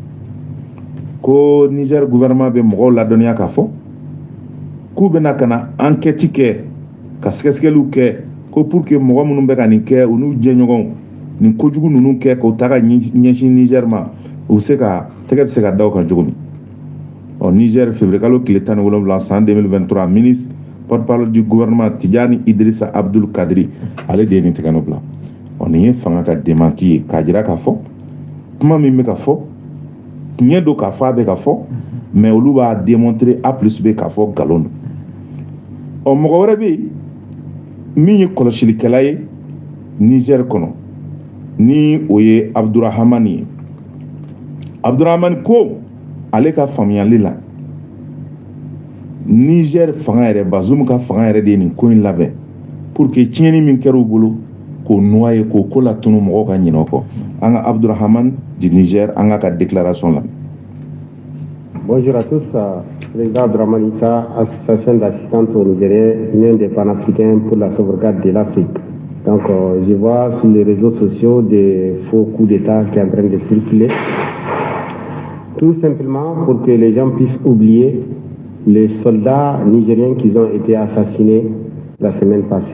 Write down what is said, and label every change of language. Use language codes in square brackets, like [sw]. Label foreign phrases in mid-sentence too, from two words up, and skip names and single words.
[bm] ko Niger gouvernement bɛ mɔgɔw ladɔnniya k'a fɔ k'u bɛna ka na enquête kɛ ka sɛgɛsɛgɛliw kɛ ko [fr] pour que [bm] mɔgɔ minnu bɛ ka nin kɛ u n'u jɛɲɔgɔnw nin kojugu ninnu kɛ k'o ta ka ɲɛsin Niger ma u se ka tɛgɛ bɛ se ka da o kan cogo min Niger février kalo tile 17 san 2023 [fr] ministre porte-parole du gouvernement [bm] Tidjani Idrissa Abdul Kadri ale de ye nin tɛgɛ nɔ bila nin ye fanga ka démenti ye k'a jira k'a fɔ kuma min bɛ ka fɔ tiɲɛ don k'a fɔ a bɛ ka fɔ mais olu b'a démontrer [fr] A plus B [bm] k'a fɔ galon don mɔgɔ wɛrɛ bɛ yen min ye kɔlɔsilikɛla ye Niger kɔnɔ ni o ye Abdurahmani ye. Abdurahmani ko ale ka faamuyali la Niger fanga yɛrɛ Bazoum ka fanga yɛrɛ de ye nin ko in labɛn [fr] pour que [bm] tiɲɛni min kɛra u bolo k'o noyer k'o ko latunu mɔgɔw ka ɲinɛ o kɔ. An ka Abdurahmani [fr] du Niger [bm] an ka déclaration la. [fr] Bonjour à tous, président Abdurahmani Issa, association d'assistants aux Nigériens, Union des panafricains pour la sauvegarde de l'Afrique. Donc je vois sur les réseaux sociaux des faux coups d'État qui sont en train de circuler. Tout simplement pour que les gens puissent oublier les soldats nigériens qui ont été assassinés la semaine passée.